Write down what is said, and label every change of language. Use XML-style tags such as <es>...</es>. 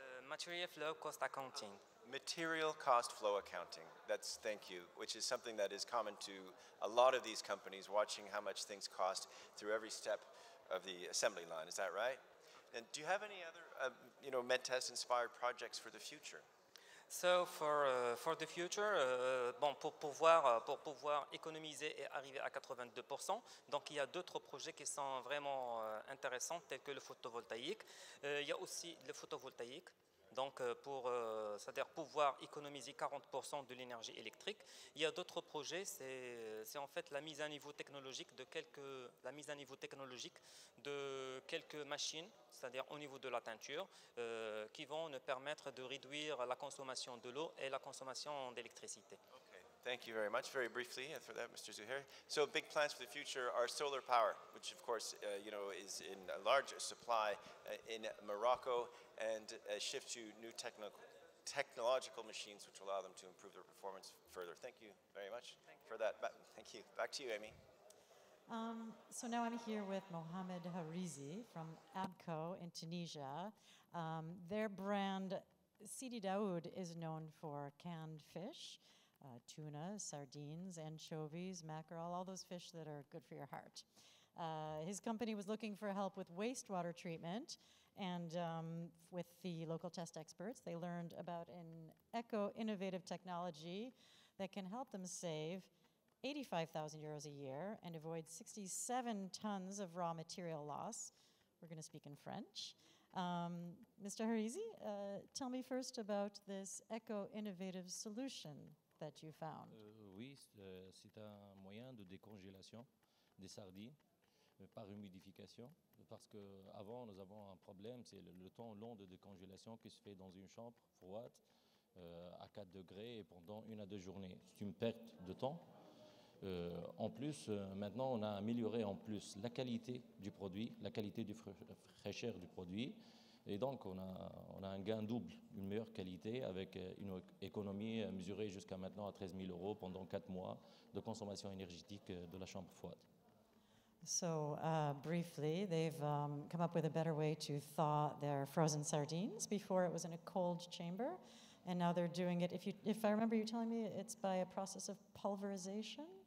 <en>Material flow cost accounting. Material cost flow accounting. That's, thank you, which is something that is common to a lot of these companies, watching how much things cost through every step of the assembly line. Is that right? And do you have any other, MedTest inspired projects for the future? So for the future,</en> <fr>pour pouvoir économiser et arriver à 82%, donc il y a d'autres projets qui sont vraiment intéressants, tels que le photovoltaïque. Il y a aussi le photovoltaïque. Donc, c'est-à-dire pouvoir économiser 40% de l'énergie électrique. Il y a d'autres projets, c'est en fait la mise à niveau technologique de quelques machines, c'est-à-dire au niveau de la teinture, qui vont nous permettre de réduire la consommation de l'eau et la consommation d'électricité.</fr> <en>Thank you very much. Very briefly for that, Mr. Zuhair. So big plans for the future are solar power, which of course, is in a large supply in Morocco, and a shift to new technological machines which allow them to improve their performance further. Thank you very much for that. Thank you. Back to you, Amy. So now I'm here with Mohamed Harizi from Abco in Tunisia. Their brand, Sidi Daoud, is known for canned fish. Tuna, sardines, anchovies, mackerel, all those fish that are good for your heart. His company was looking for help with wastewater treatment, and with the local test experts, they learned about an eco-innovative technology that can help them save 85,000 euros a year and avoid 67 tons of raw material loss. We're going to speak in French. Mr. Harizi, tell me first about this eco-innovative solution that you found.</en> <fr>Oui, c'est un moyen de décongélation des sardines par humidification, parce qu'avant nous avons un problème, c'est le temps long de décongélation qui se fait dans une chambre froide, à 4 degrés et pendant 1 à 2 journées. C'est une perte de temps. En plus, maintenant, on a amélioré en plus la qualité du produit, la qualité du fraîcheur du produit. Et donc, on a un gain double, une meilleure qualité avec une économie mesurée jusqu'à maintenant à 13 000 € pendant 4 mois de consommation énergétique de la chambre froide.</fr> <en>So briefly, they've come up with a better way to thaw their frozen sardines. Before it was in a cold chamber, and now they're doing it, if I remember you telling me, it's by a process of pulverization?</en>